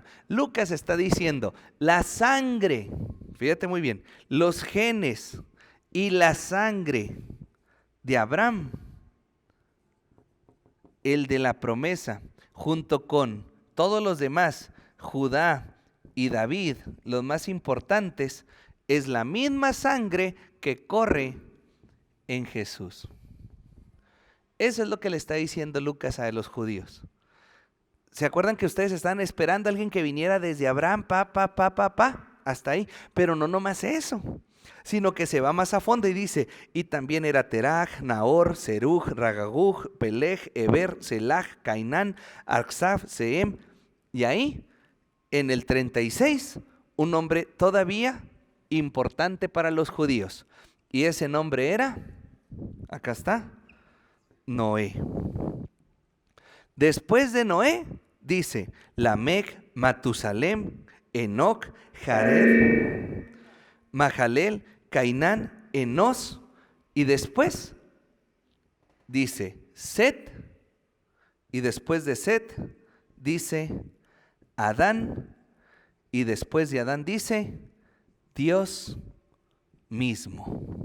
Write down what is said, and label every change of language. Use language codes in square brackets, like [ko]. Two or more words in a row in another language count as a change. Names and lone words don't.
[es] Lucas está diciendo la sangre, fíjate muy bien, los genes y la sangre de Abraham, el de la promesa, junto con todos los demás, Judá y David, los más importantes, es la misma sangre que corre en Jesús. Eso es lo que le está diciendo Lucas a los judíos. ¿Se acuerdan que ustedes estaban esperando a alguien que viniera desde Abraham, hasta ahí? Pero no nomás eso, sino que se va más a fondo y dice, y también era Teraj, Nahor, Serug, Ragaguj, Peleg, Eber, Selah, Cainán, Arxaf, Seem. Y ahí, en el 36, un nombre todavía importante para los judíos. Y ese nombre era, acá está, Noé. Después de Noé, dice Lamec, Matusalem, Enoc, Jared, Mahalel, Cainán, Enos, y después dice Set, y después de Set dice Adán, y después de Adán dice Dios mismo.